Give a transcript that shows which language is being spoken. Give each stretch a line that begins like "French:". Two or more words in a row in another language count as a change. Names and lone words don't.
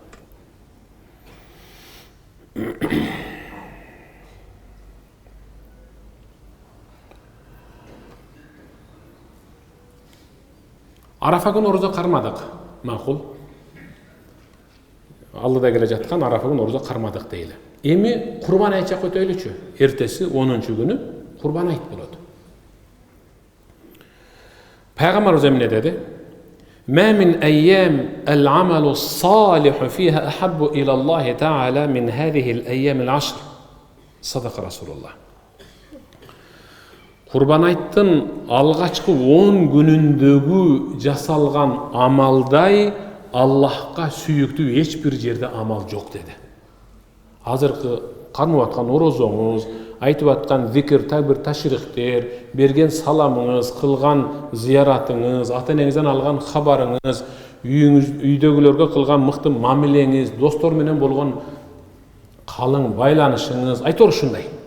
Kyrgyz: Арафа күнү орозо кармадык, макул. Аллада келе жаткан Арафа күнү орозо кармадык дейли. Эми курбан айт жакка өтөйлүчү. Эртеси 10-чу күнү курбан айт болот. Пайгамбарыбыз эмне деди?
Arabic: ما من أيام العمل الصالح فيها أحب إلى الله تعالى من هذه الأيام العشر. صدق رسول الله.
Kyrgyz: Курбан айттын алгачкы 10 күнүндөгү жасалган амалдай Аллахка сүйүктүү эч бир жерде амал жок деди. Азыркы кармап аткан орозоңуз, айтып аткан зикир, такбир, ташрихтер, берген саламыңыз, кылган зияратыңыз, ата-энеңизден алган хабарыңыз, үйдөгүлөргө кылган мыкты мамилеңиз, достор менен болгон калың байланышыңыз, айтор ушундай.